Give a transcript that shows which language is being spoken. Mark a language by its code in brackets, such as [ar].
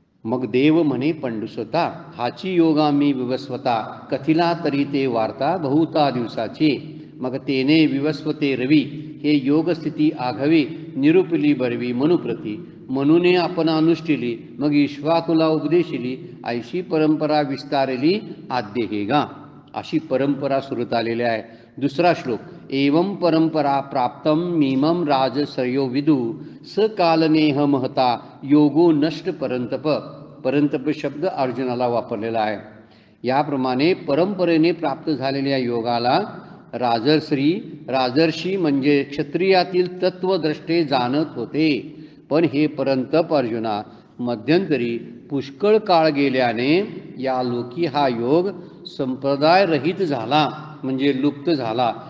[mr] मग देव म्हणे पंडुसता, हाची योगा मी विवस्वता, कथिला तरी ते वार्ता बहुता दिवसाची। मग तेने विवस्वते रवी, हे योगस्थिती आघवी, निरूपली बरवी मनुप्रती। मनुने आपण अनुष्ठिली, मग इक्ष्वाकूला उपदेशिली, ऐशी परंपरा विस्तारली आद्य हे गा। अशी परंपरा सुरत आलेली आहे। दुसरा श्लोक, [sa] एवं परंपरा प्राप्तम मीमं राजसयो विदु, स कालनेह महता योगो नष्ट परंतप। [mr] परंतप शब्द अर्जुनाला वापरलेला आहे। याप्रमाणे परंपरेने प्राप्त झालेल्या योगाला राजर्षी म्हणजे क्षत्रियातील तत्वद्रष्टे जाणत होते। पण हे परंतप अर्जुना, मध्यंतरी पुष्कळ काळ गेल्याने या लोकी हा योग संप्रदाय रहित झाला, म्हणजे लुप्त झाला।